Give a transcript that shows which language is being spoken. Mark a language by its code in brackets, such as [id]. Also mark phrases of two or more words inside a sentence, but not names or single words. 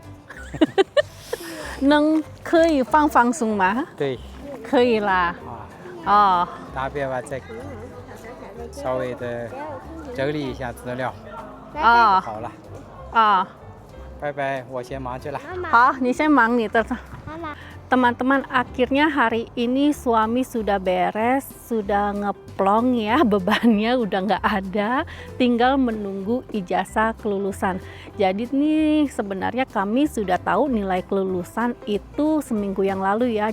[zh] 能可以放松吗？对，可以啦。啊，哦，答辩完再稍微的整理一下资料，哦，好了，哦，拜拜，我先忙去了。好，你先忙nih. 妈妈， [id] Teman-teman, akhirnya hari ini suami sudah beres, sudah ngeplong ya, bebannya udah nggak ada, tinggal menunggu ijazah kelulusan. Jadi nih sebenarnya kami sudah tahu nilai kelulusan itu seminggu yang lalu ya.